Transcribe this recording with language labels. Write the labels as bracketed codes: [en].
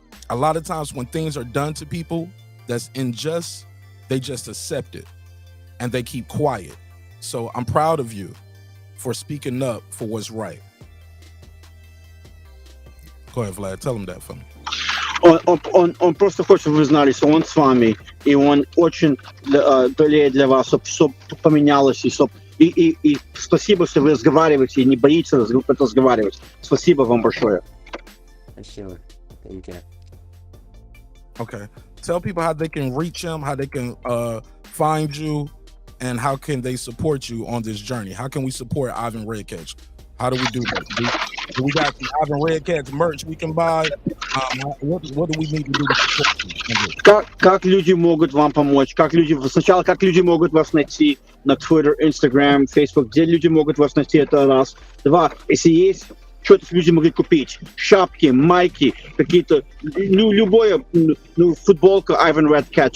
[en] A lot of times when things are done to people that's unjust, they just accept it and they keep quiet. So I'm proud of you for speaking up for what's right. Go ahead, Vlad, tell him that for me. [ru] Он просто хочет, чтобы вы знали, что он с вами, и он очень болеет для вас, чтобы поменялось, и спасибо, что вы разговариваете, и не боитесь разговаривать. Спасибо вам большое. Спасибо. [en] Thank you. Okay. Tell people how they can reach him, how they can find you, and how can they support you on this journey. How can we support Ivan Redkach? How do we do that? Do we got the Ivan Redkach merch we can buy? What do we need to do to support you? [ru] Как люди могут вам помочь? Сначала, как люди могут вас найти на Twitter, Instagram, Facebook? Где люди могут вас найти? Это раз. Два. Если есть что-то люди могли купить, шапки, майки, какие-то, любое, футболка Ivan Redkach.